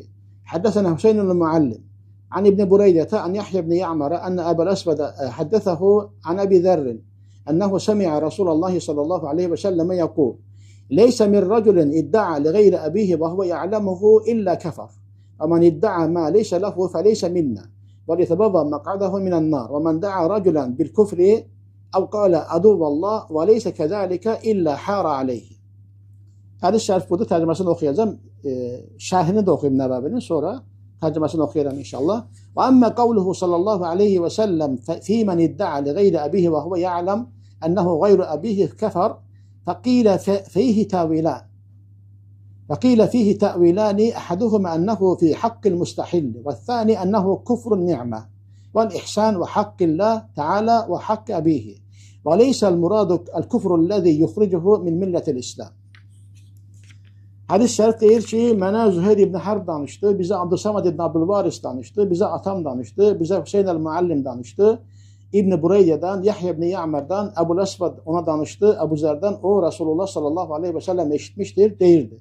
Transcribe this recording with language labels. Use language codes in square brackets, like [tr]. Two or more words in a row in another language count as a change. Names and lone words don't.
[ar] حدثني حسين المعلم عن ابن بريدة عن يحيى بن يعمر أن أبا الأسود حدثه عن أبي ذر. أنه سمع رسول الله صلى الله عليه وسلم يقول. ليس من رجل ادعى لغير أبيه وهو يعلمه إلا كفر. ومن ادعى ما ليس له فليس منا. وَلْيَتَبَوَّأْ مَقْعَدَهُ مِنَ النَّارِ وَمَنْ دَعَا رَجُلًا بِالْكُفْرِ أَوْ قَالَ عَدُوَّ اللَّهِ وَلَيْسَ كَذَلِكَ إِلَّا حَارَ عَلَيْهِ. [az] Hədis şərif budur, tərcüməsini oxuyacağım. Şərhini də oxuyum Nəvəvinin, sonra tərcüməsini oxuyacağım inşallah. [ar] وَأَمَّا قَوْلُهُ صلى الله عليه وسلم في من ادعى لغير أبيه وهو يعلم أنه غير أبيه كفر فقيل فيه تأويلان أحدهما أنه في حق المستحل والثاني أنه كفر النعمة والإحسان وحق الله تعالى وحق أبيه وليس المراد الكفر الذي يخرجه من ملة الإسلام. [az] Hadis şərif deyir ki, mənə Züheyr ibn Harb danışdı, bizə Abdülsamad ibn Abdülvaris danışdı, bizə atam danışdı, bizə Hüseyn el-Muallim danışdı, İbn Bureydədən, Yahya ibn Ya'mardan, Əbul Əsvəd ona danışdı, Əbu Zərdən o Rasulullah [ar] صلى الله عليه وسلم [az] eşitmişdir, deyirdi.